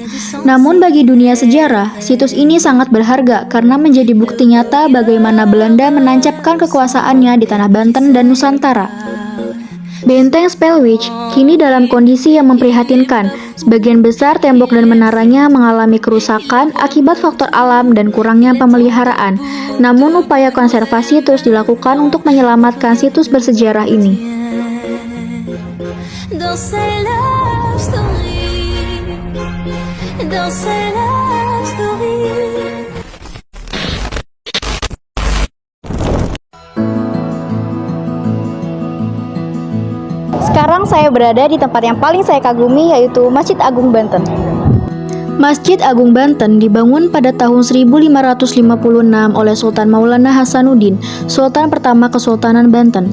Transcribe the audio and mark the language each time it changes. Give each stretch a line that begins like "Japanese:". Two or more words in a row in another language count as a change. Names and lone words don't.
Indonesian: Namun bagi dunia sejarah, situs ini sangat berharga karena menjadi bukti nyata bagaimana Belanda menancapkan kekuasaannya di tanah Banten dan Nusantara. Benteng Spellwich kini dalam kondisi yang memprihatinkan. Sebagian besar tembok dan menaranya mengalami kerusakan akibat faktor alam dan kurangnya pemeliharaan. Namun upaya konservasi terus dilakukan untuk menyelamatkan situs bersejarah ini.
French: Dans ces
English: love stories,
French: dans ces
English: love stories.
Indonesian: Sekarang saya berada di tempat yang paling saya kagumi, yaitu Masjid Agung Banten. Masjid Agung Banten dibangun pada tahun 1556 oleh Sultan Maulana Hasanuddin, Sultan pertama Kesultanan Banten.